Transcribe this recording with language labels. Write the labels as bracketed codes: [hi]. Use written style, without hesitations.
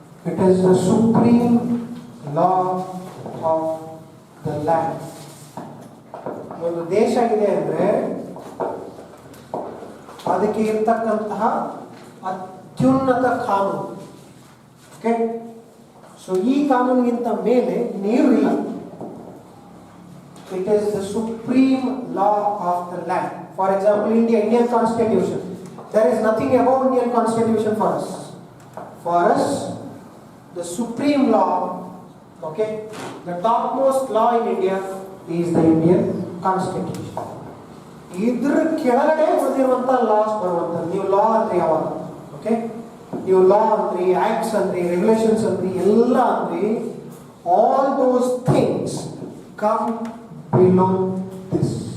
[en] It is the supreme law of the land. [kn] ಒಂದು ದೇಶ ಇದೆ ಅಂದರೆ ಅದಕ್ಕೆ ಇರ್ತಕ್ಕಂತಹ ಅತ್ಯುನ್ನತ ಕಾನೂನು. ಓಕೆ, ಸೊ ಈ ಕಾನೂನಿಗಿಂತ ಮೇಲೆ ಇನ್ನೇನು ಇಲ್ಲ. [en] It is the supreme law of the land. For example, Indian Constitution. There is nothing above Indian Constitution for us. For us, the supreme law, okay, the topmost law in India is the Indian Constitution. [kn] ಇದ್ರ ಕೆಳಗಡೆ ಬಂದಿರುವಂತ loss ಬರುವಂಥದ್ದು. ನೀವು ಲಾ ಅಂದ್ರೆ ಯಾವಾಗ? Okay, ನೀವು ಲಾ ಅಂದ್ರಿ, acts ಅಂದ್ರಿ, ರೆಗ್ಯುಲೇಷನ್ಸ್ ಅಂದ್ರಿ, ಎಲ್ಲ ಅಂದ್ರಿ, [en] All those things come below this.